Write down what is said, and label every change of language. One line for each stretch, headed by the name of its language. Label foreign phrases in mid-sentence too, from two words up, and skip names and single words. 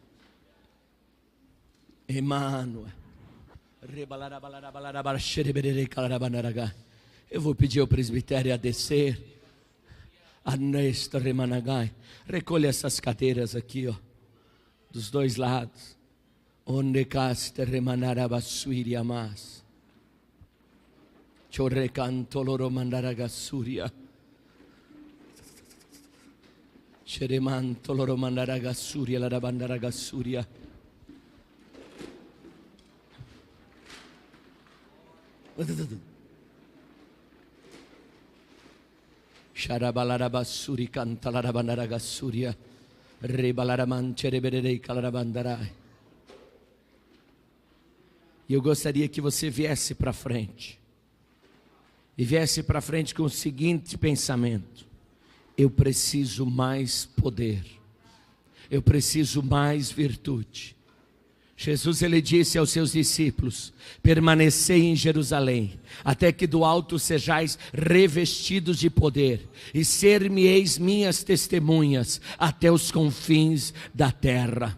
Portuguese: Emmanuel. Eu vou pedir ao presbitério a descer. Anesta remanagai. Recolha essas cadeiras aqui, ó, dos dois lados. Onde caste remanarabassuiri amas. Chorrecantoloro mandaragasuria. Cheremantoloro mandaragasuria la rabandaragasuria. Sharabalarabassuri cantalarabandaragassuria. Rebalaramanchereberei calarabandarai. E eu gostaria que você viesse para frente. E viesse para frente com o seguinte pensamento: eu preciso mais poder. Eu preciso mais virtude. Jesus, ele disse aos seus discípulos: permanecei em Jerusalém, até que do alto sejais revestidos de poder, e ser-me-eis minhas testemunhas até os confins da terra.